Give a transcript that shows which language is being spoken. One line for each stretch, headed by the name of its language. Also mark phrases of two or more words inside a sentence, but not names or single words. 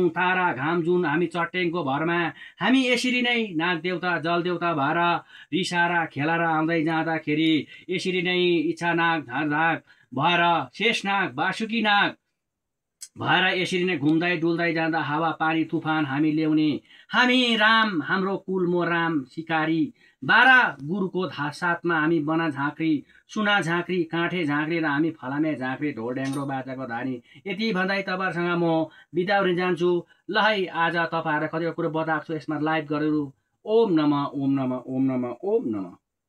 Nepali: तारा घाम जुन हामी चट्याङको भरमा हामी यसरी नै नागदेवता जलदेवता भएर रिसाएर खेलाएर आउँदै जाँदाखेरि यसरी नै इच्छानाग झारझाग भएर शेषनाग वासुकीनाग भएर यसरी नै घुम्दै डुल्दै जाँदा हावा पानी तुफान हामी ल्याउने, हामी राम हाम्रो कुल मो राम सिकारी, 12 गुरुको साथमा हामी बना झाँक्री सुना झाँक्री काँठे झाँक्री र हामी फलामे झाँक्री ढोल ढ्याङ्ग्रो बाजाको धानी। यति भन्दै तपाईँहरूसँग म बिदा हुन जान्छु। ल है, आज तपाईँहरूलाई कतिवटा कुरो बताएको छु, यसमा लाइक गरेर
Sanskrit: ओम नमः ओम नमः ओम नमः ओम नमः।